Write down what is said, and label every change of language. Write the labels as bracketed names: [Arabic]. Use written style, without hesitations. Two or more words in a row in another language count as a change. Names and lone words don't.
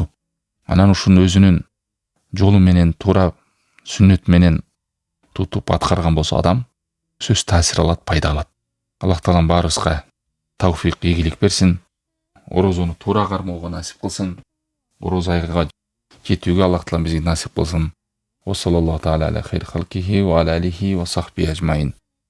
[Kyrgyz] Анан ушуну өзүнүн жолу менен, туура сүннөт менен тутуп аткарган болсо адам сөз таасир алат, пайда алат. Аллах таалам баарыбызга тавфик, ийгилик берсин. Орозону туура кармоого насип кылсын. Ороз айга жетүүгө Аллах таалам бизге насип кылсын. [Arabic] وصلى الله تعالى على خير خلقه وعلى آله وصحبه أجمعين.